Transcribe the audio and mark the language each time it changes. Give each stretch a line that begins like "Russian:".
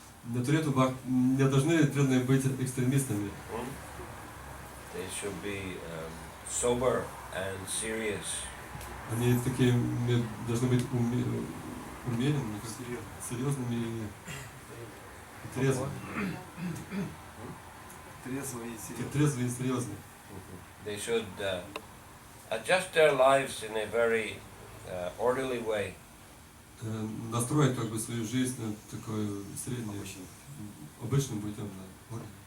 Russian: Не должны преданные быть экстремистами.
English: They should be sober and serious.
Russian: Они такие должны быть умеренными, серьезными и трезвыми. Трезвые и серьезные.
English: They should adjust their lives in a very orderly way.
Russian: Настроить как бы свою жизнь такой средней, обычным путем, да.